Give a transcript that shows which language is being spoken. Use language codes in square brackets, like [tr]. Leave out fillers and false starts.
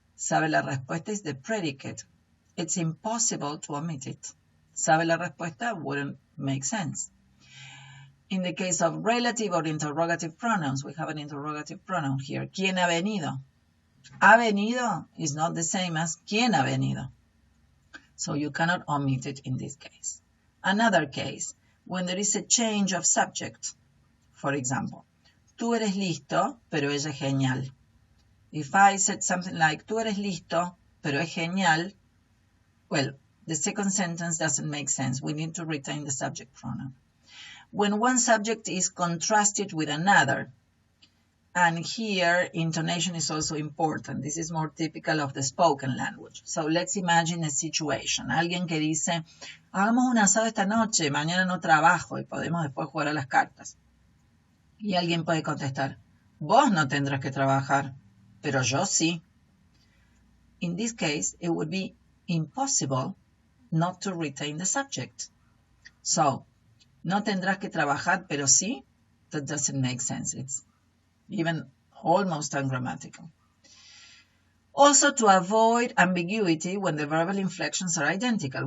[es] Sabe la respuesta [en] is the predicate. It's impossible to omit it. [es] Sabe la respuesta [en] wouldn't make sense. In the case of relative or interrogative pronouns, we have an interrogative pronoun here. [es] ¿Quién ha venido? Ha venido [en] is not the same as [es] ¿quién ha venido? [en] So you cannot omit it in this case. Another case, when there is a change of subject. For example, [es] tú eres listo, pero ella es genial. [en] If I said something like, [es] tú eres listo, pero es genial, [en] well, the second sentence doesn't make sense. We need to retain the subject pronoun. When one subject is contrasted with another, and here intonation is also important. This is more typical of the spoken language. So let's imagine a situation. [es] Alguien que dice, hagamos un asado esta noche, mañana no trabajo y podemos después jugar a las cartas. Y alguien puede contestar, vos no tendrás que trabajar, pero yo sí. [en] In this case, it would be impossible not to retain the subject. [es] So, no tendrás que trabajar, pero sí, [en] that doesn't make sense. It's even almost ungrammatical. Also, to avoid ambiguity when the verbal inflections are identical.